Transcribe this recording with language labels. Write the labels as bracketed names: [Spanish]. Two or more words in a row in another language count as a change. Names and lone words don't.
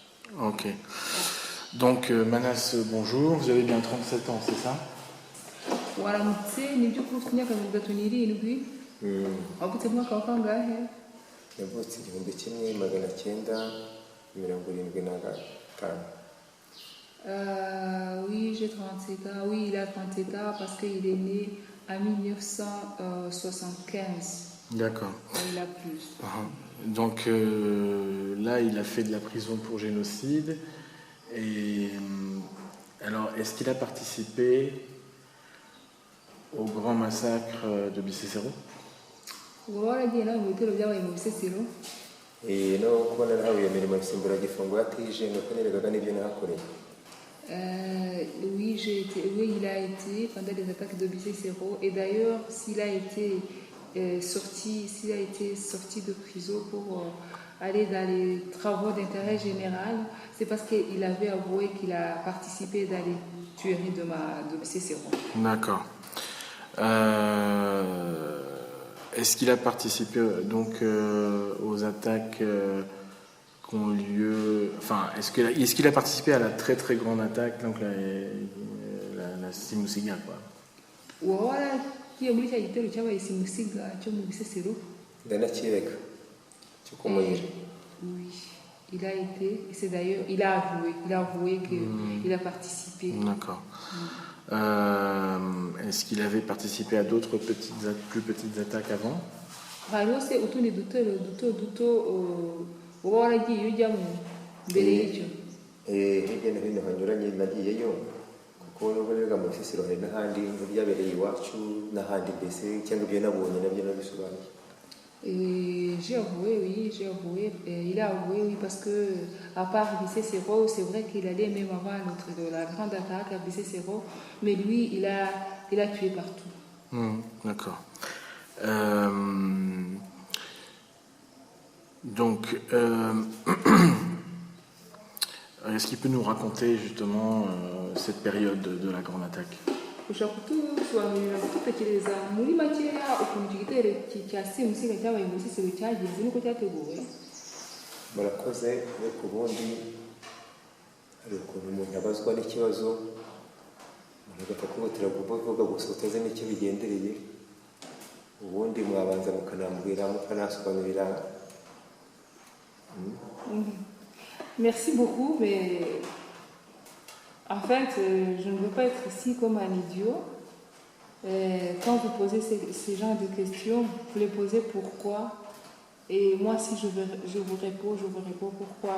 [French] Ok. Donc Manas, bonjour, vous avez bien 37 ans, c'est ça? [Kinyarwanda] Waramutse nibyo kuri ufite imyaka 37 wavutse mu mwaka wa kangahe? Yavutse 1975. [French] Oui, j'ai 37 ans. Oui, il a 37 ans parce qu'il est né en 1975. D'accord. Il a plus. Donc là, il a fait de la prison pour génocide. Et alors, est-ce qu'il a participé au grand massacre de Bicécéro? [Kinyarwanda] Uba waragiye nawe mu bitero byabaye mu Bisesero? No kubona nawe iyo mirimo y'isimburagifungo yatije nuko neregaga n'ibyo nahakoreye. [French] Oui, il a été pendant les attaques de Bicécéro. Et d'ailleurs, s'il a été sorti de prison pour aller dans les travaux d'intérêt général, c'est parce qu'il avait avoué qu'il a participé dans les tueries de Bicécéro. D'accord. Est-ce qu'il a participé donc aux attaques qui ont lieu... Enfin, est-ce qu'il a participé à la très très grande attaque, donc la Simusiga, quoi? [Kinyarwanda] Muri cya gitero cyabaye Simusiga cyo mu Bisesero? Ndanakireka cyo kumuyira. [French] Oui, il a été, et c'est d'ailleurs, il a avoué qu'il a participé. D'accord. Est-ce qu'il avait participé à d'autres plus petites attaques avant? [Kinyarwanda] Hariho se utundi dutero duto uba waragiye ujyamo mbere y'icyo? Hirya no hino hanyuranye nagiyeyo kuko n'uburega mu Bisesero hari n'ahandi byabereye iwacu n'ahandi mbese cyangwa ibyo nabonye nabyo nabisobanuye. [French] J'ai avoué, il a avoué, oui, parce que à part Bicécéro, c'est vrai qu'il allait même avant de la grande attaque à Bicécéro, mais lui, il a tué partout. D'accord. Donc, est-ce qu'il peut nous raconter justement cette période de la grande attaque? [Kinyarwanda] Ushaka kutusobanurira gutekereza muri makeya ukuntu igitero cya Simusiga cyabaye mu Bisesero cyagenze nuko cyateguwe? Murakoze, ariko ubundi hari ukuntu umuntu abazwa n'ikibazo umuntu agakubutira kuvuga gusa utazi n'icyo bigendereye, ubundi mwabanza mukanambwira mukanasobanurira. [French] Merci beaucoup, mais en fait, je ne veux pas être ici comme un idiot. Quand vous posez ces genres de questions, vous les posez pourquoi. Et moi, si je vous réponds pourquoi.